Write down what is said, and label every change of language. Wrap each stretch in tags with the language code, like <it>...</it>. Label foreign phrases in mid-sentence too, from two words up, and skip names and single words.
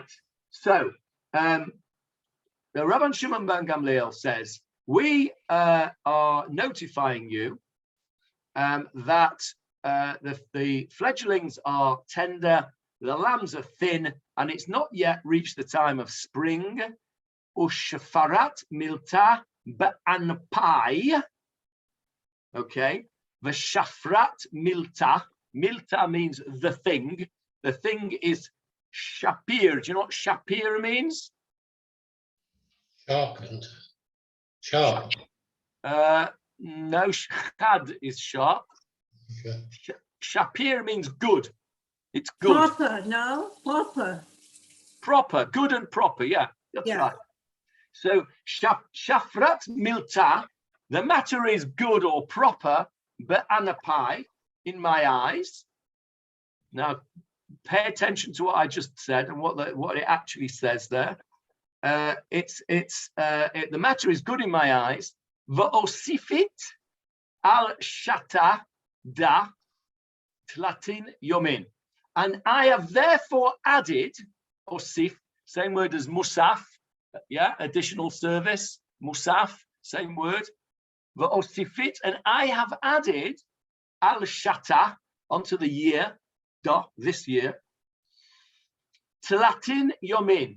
<en>So the Rabban Shimon ben Gamliel says, we are notifying you that the fledglings are tender, the lambs are thin, and it's not yet reached the time of spring.</en> <arc>Ushafarat milta ba'anpai. Okay. V'shafrat milta.</arc> <en>Milta means the thing. The thing is shapir. Do you know what shapir means? Sharpened. Sharp. No, shad is sharp. Okay. Shapir means good. It's good. Proper, no? Proper. Proper, good and proper, yeah, that's right. So</en> <arc>shafrat milta,</arc> <en>the matter is good or proper, but anapai, in my eyes. Now, pay attention to what I just said and what it actually says there. The matter is good in my eyes.</en> <arc>Va'osifit al shata da tlatin yomin.</arc> <en>And I have therefore added, osif, same word as musaf, yeah, additional service, musaf, same word, va'osifit, and I have added</en> <arc>al shata</arc> <en>onto the year, this year, tlatin yomin.</en>